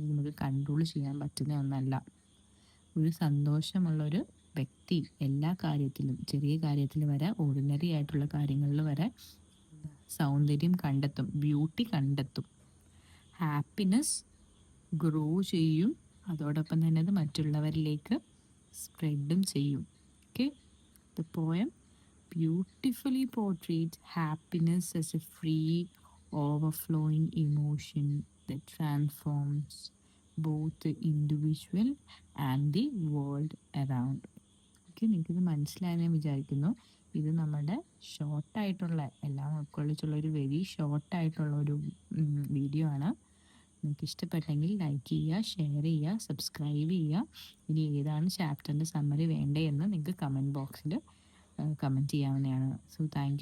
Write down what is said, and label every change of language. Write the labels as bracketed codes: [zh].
[ml] അത് നമുക്ക് കൺട്രോൾ ചെയ്യാൻ പറ്റുന്ന ഒന്നല്ല. ഒരു സന്തോഷമുള്ളൊരു വ്യക്തി എല്ലാ കാര്യത്തിലും, ചെറിയ കാര്യത്തിൽ വരെ, ഓർഡിനറി ആയിട്ടുള്ള കാര്യങ്ങളിൽ വരെ സൗന്ദര്യം കണ്ടെത്തും, ബ്യൂട്ടി കണ്ടെത്തും. ഹാപ്പിനെസ് ഗ്രോ ചെയ്യും, അതോടൊപ്പം തന്നെ അത് മറ്റുള്ളവരിലേക്ക് സ്പ്രെഡും ചെയ്യും. [en] Okay, the poem beautifully portrays happiness as a free, overflowing emotion that transforms both the individual and the world around. [ml] Okay, നിങ്ങൾക്കിത് മനസ്സിലായെന്ന് ഞാൻ വിചാരിക്കുന്നു. ഇത് നമ്മുടെ ഷോർട്ടായിട്ടുള്ള, എല്ലാം ഉൾക്കൊള്ളിച്ചുള്ള ഒരു വെരി ഷോർട്ടായിട്ടുള്ള ഒരു വീഡിയോ ആണ്. നിങ്ങൾക്ക് ഇഷ്ടപ്പെട്ടെങ്കിൽ ലൈക്ക് ചെയ്യുക, ഷെയർ ചെയ്യുക, സബ്സ്ക്രൈബ് ചെയ്യുക. ഇനി ഏതാണ് ചാപ്റ്ററിൻ്റെ സമ്മറി വേണ്ടതെന്ന് നിങ്ങൾക്ക് കമൻറ്റ് ബോക്സിൽ കമൻറ്റ് ചെയ്യാവുന്നതാണ്. [en] So thank you.